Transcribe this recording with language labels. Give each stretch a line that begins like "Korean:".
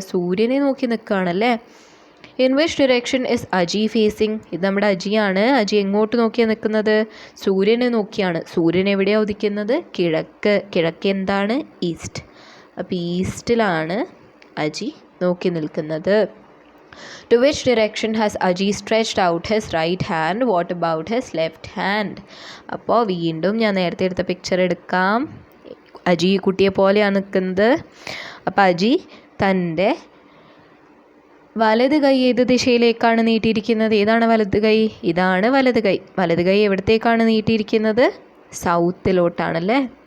Malayalam: സൂര്യനെ നോക്കി നിൽക്കുകയാണല്ലേ.
English: In which direction is Aji facing?
Malayalam: ഇത് നമ്മുടെ അജിയാണ്. അജി എങ്ങോട്ട് നോക്കിയാണ് നിൽക്കുന്നത്? സൂര്യനെ നോക്കിയാണ്. സൂര്യൻ എവിടെയാണ് ഉദിക്കുന്നത്? കിഴക്ക്. കിഴക്ക് എന്താണ്? ഈസ്റ്റ്. അപ്പോൾ ഈസ്റ്റിലാണ് അജി നോക്കി നിൽക്കുന്നത്.
English: To which direction has Aji stretched out his right hand? What about his left hand?
Malayalam: അപ്പോൾ വീണ്ടും ഞാൻ നേരത്തെ എടുത്ത പിക്ചർ എടുക്കാം. അജി കുട്ടിയെ പോലെയാണ് നിൽക്കുന്നത്. അപ്പോൾ അജി തൻ്റെ വലത് കൈ ഏത് ദിശയിലേക്കാണ് നീട്ടിയിരിക്കുന്നത്? ഏതാണ് വലത് കൈ? ഇതാണ് വലത് കൈ. വലത് കൈ എവിടത്തേക്കാണ് നീട്ടിയിരിക്കുന്നത്? സൗത്തിലോട്ടാണല്ലേ.